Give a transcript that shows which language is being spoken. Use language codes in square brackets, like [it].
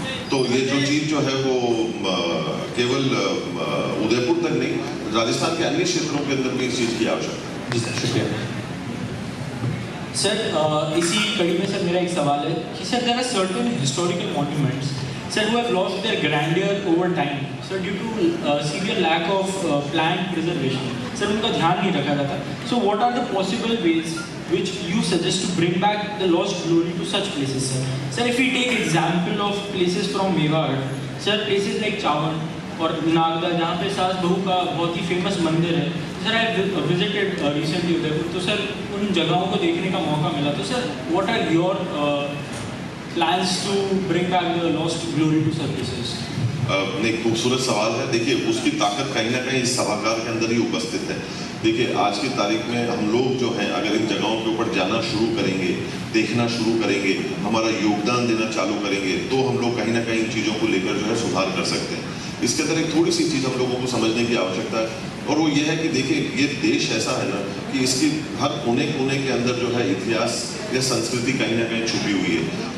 [hi] तो ये जो चीज़ जो है वो केवल उदयपुर तक नहीं, राजस्थान के अन्य क्षेत्रों के अंदर भी इस चीज़ की आवश्यकता है। जी सर, शुक्रिया सर। इसी कड़ी में सर मेरा एक सवाल है कि [en] sir there are certain historical monuments sir who have lost their grandeur over time sir due to severe lack of planned preservation sir [hi] उनका ध्यान नहीं रखा जाता। [en] So what are the possible ways which you suggest to bring back the lost glory to such places sir? Sir, if we take example of places from Mewar sir, places like Chawan [hi] और नागदा जहाँ पे सास बहू का बहुत ही famous मंदिर है sir, [en] I visited recently [hi] Udaipur, तो सर उन जगहों को देखने का मौका मिला। तो sir [en] what are your plans to bring back the lost glory to such places? [hi] नहीं, खूबसूरत सवाल है। देखिए, उसकी ताकत कहीं ना कहीं इस सभागार के अंदर ही उपस्थित है। देखिए, आज की तारीख में हम लोग जो हैं, अगर इन जगहों के ऊपर जाना शुरू करेंगे, देखना शुरू करेंगे, हमारा योगदान देना चालू करेंगे, तो हम लोग कहीं ना कहीं इन चीज़ों को लेकर जो है सुधार कर सकते हैं। इसके अंदर एक थोड़ी सी चीज़ हम लोगों को समझने की आवश्यकता है, और वो ये है कि देखिए, ये देश ऐसा है ना कि इसकी हर कोने कोने के अंदर जो है इतिहास या संस्कृति कहीं ना कहीं छुपी हुई है।